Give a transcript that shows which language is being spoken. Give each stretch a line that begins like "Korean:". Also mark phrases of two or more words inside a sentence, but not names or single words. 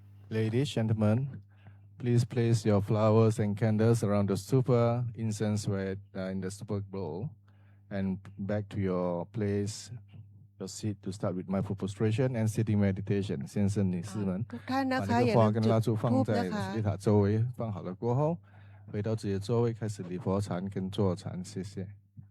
English: Ladies, gentlemen, please place your flowers and candles around the stupa, incense in the stupa bowl, and back to your place, your seat to start with mindful prostration and sitting meditation。
Chinese: 先生、女士们，
Thai: ทุกท่านนะ
Chinese: 把
Thai: คะ
Chinese: 那
Thai: อย่า
Chinese: 个
Thai: ลื
Chinese: 花
Thai: ม
Chinese: 跟
Thai: จุ
Chinese: 蜡
Thai: ด
Chinese: 烛放
Thai: ธูป
Chinese: 在
Thai: นะคะ
Chinese: 礼塔周围，放好了过后，回到自己的座位开始礼佛禅跟坐禅。谢谢。